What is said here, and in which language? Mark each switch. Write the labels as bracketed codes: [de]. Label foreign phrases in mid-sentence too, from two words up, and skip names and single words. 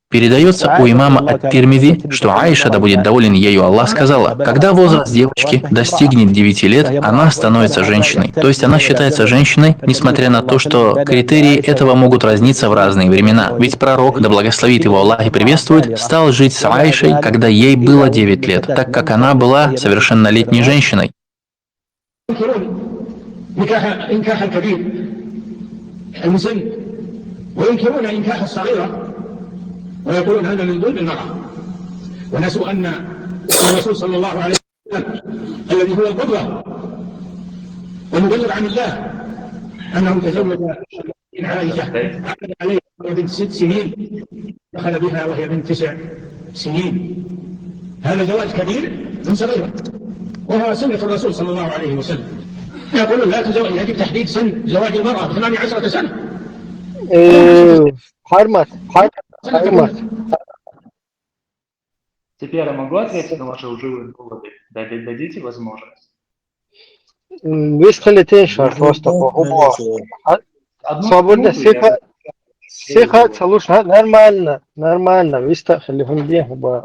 [ru] Передается у имама Ат-Тирмизи, что Аиша, да будет доволен ею Аллах, сказала, когда возраст девочки достигнет 9 лет, она становится женщиной. То есть она считается женщиной, несмотря на то, что критерии этого могут разниться в разные времена. Ведь пророк, да благословит его Аллах и приветствует, стал жить с Аишей, когда ей было 9 лет, так как она была совершеннолетней женщиной. [ar] ويقولون هذا من ظلم المرأة ونسوا أن الرسول صلى الله عليه وسلم الذي هو القدوة والمبلغ عن الله أنه تزوج عائشة عقد عليها وهي بنت 6 سنين دخل بها وهي بنت 9 سنين. هذا زواج كبير من صغيرة وهو سنة الرسول صلى الله عليه وسلم. يقولون لا تزوج، يجب تحديد سن زواج المرأة 18 سنة. حرمت. [ru] Теперь я могу ответить на ваши лживые доводы? Дадите возможность? Выстрелите просто по свободно, сиха, слушай, нормально, выстрелите где-то.